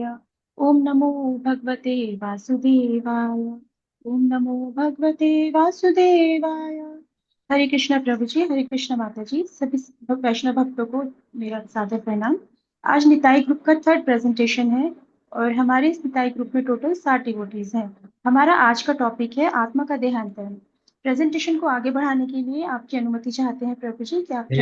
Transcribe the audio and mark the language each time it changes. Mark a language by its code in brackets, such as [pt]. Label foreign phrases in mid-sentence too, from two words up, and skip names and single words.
[sa] ओम नमो भगवते वासुदेवाय। ओम नमो भगवते वासुदेवाय। [hi] हरे कृष्णा प्रभु जी, हरे कृष्णा माता जी, सभी वैष्णव भक्तों को मेरा सादर प्रणाम। आज निताई ग्रुप का [en] third presentation [hi] है और हमारे इस निताई ग्रुप में [en] total 60 devotees [hi] हैं। हमारा आज का टॉपिक है आत्मा का देहांतरण। प्रेजेंटेशन को आगे बढ़ाने के लिए आपकी अनुमति चाहते हैं प्रभु जी, क्या आपकी